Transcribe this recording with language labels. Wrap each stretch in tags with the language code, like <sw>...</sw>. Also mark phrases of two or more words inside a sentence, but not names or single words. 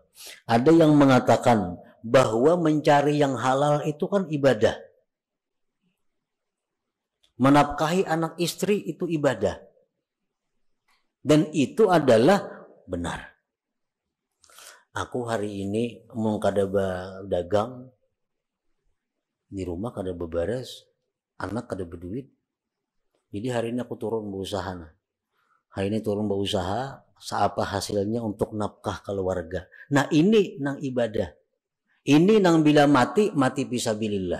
<id>Ada yang mengatakan bahwa mencari yang halal itu kan ibadah. Menafkahi anak istri itu ibadah. Dan itu adalah benar.</id> <bjn>Aku hari ini mau kada dagang di rumah, kada bebares, anak kada berduit.</bjn> <id>Jadi hari ini aku turun berusaha. Hari ini turun berusaha, seapa hasilnya untuk nafkah keluarga.</id> <bjn>Nah, ini nang ibadah. Ini nang bila mati fisabilillah.</bjn>